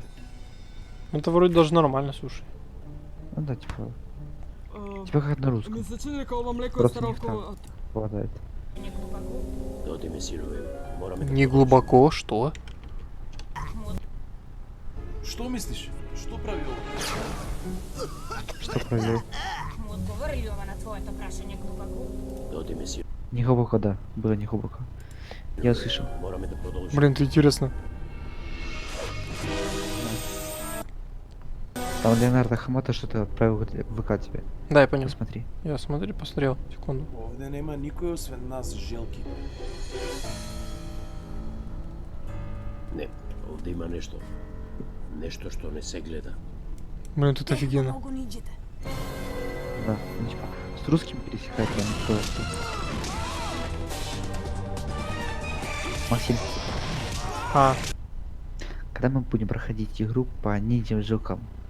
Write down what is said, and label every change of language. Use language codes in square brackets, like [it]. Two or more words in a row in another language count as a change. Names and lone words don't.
[ru] Это вроде даже нормально, слушай. Ну да, типа... Типа как на русском. [mk] Мислите дека ова млеко е Просто старо не како... [ru] попадает. Не глубоко, что? [mk] Што мислиш? Што прави ова? [ru] Что проверил? [mk] Одговори ли ова на твоје то прашање глубоко? [ru] Не глубоко, да. Было не глубоко. Я услышал. Блин, это интересно. Там Леонардо Хамата что-то отправил в ВК тебе. Да, я понял. Посмотри. Я посмотрел. Секунду. [mk] Овде нема никој освен нас, Желки. Не, овде има нешто. Нешто што не се гледа. [ru] Блин, тут офигенно. Да, ну, типа, с русским пересекать я не то. Максим. А. Когда мы будем проходить игру по ниндзям жилкам?